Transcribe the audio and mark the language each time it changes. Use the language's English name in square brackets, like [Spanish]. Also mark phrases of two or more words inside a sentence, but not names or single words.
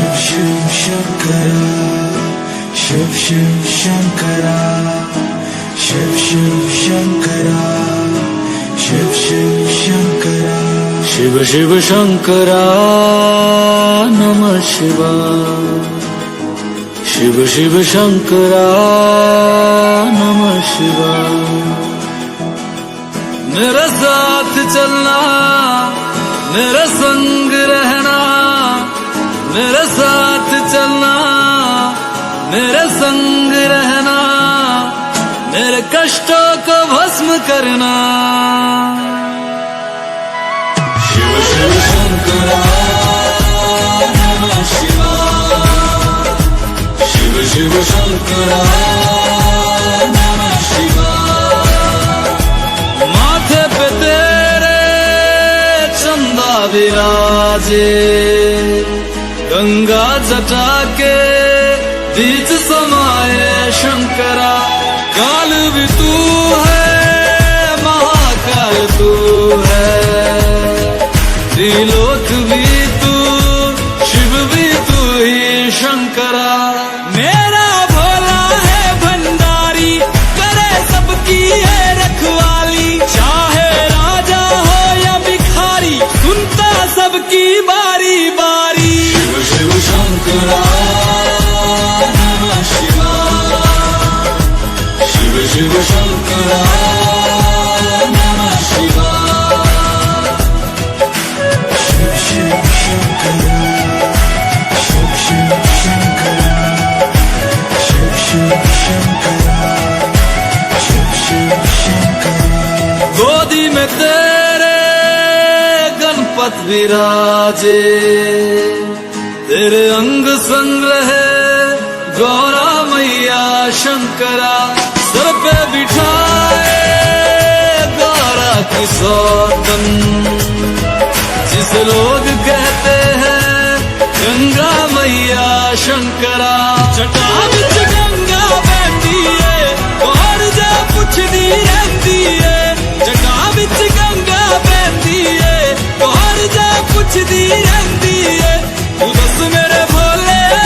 [Hindi] शिव शंकरा शिव शिव शंकरा शिव शिव शंकरा शिव शिव शंकरा शिव शिव शंकरा नमः शिवाय शिव शिव शंकरा नमः शिवाय मेरे साथ चलना मेरे संग रहना मेरे साथ चलना मेरे संग रहना मेरे कष्टों को भस्म करना शिव शिव शंकरा नमः शिवाय शिव शिव शंकरा नमः शिवाय माथे पे तेरे चंदा विराजे गंगा जटा के बीच समाये शंकरा काल भी तू है महाकाल तू है त्रिलोक भी तू शिव भी तू ही शंकरा मेरा भोला है भंडारी करे सबकी है रखवाली चाहे राजा हो या भिखारी सुनता सबकी बारी बारी शिव शिव शंकरा नमः शिवाय शिव शिव शंकरा नमः शिवाय शिव शिव शंकरा शिव शिव शंकरा शिव शिव शंकरा शिव शिव शंकरा गोदी में तेरे गणपत विराजे तेरे अंग संग रहे गौरा मैया शंकरा सर पे बिठाए गौरा की सौतन जिस लोग कहते हैं गंगा मैया शंकरा जटा बिच गंगा बहती है और जा पुछदी रहती है जटा बिच गंगा बहती है और जा पुछदी रहती है [Punjabi] ਤੂੰ ਦੱਸ ਮੇਰੇ ਭੋਲੇ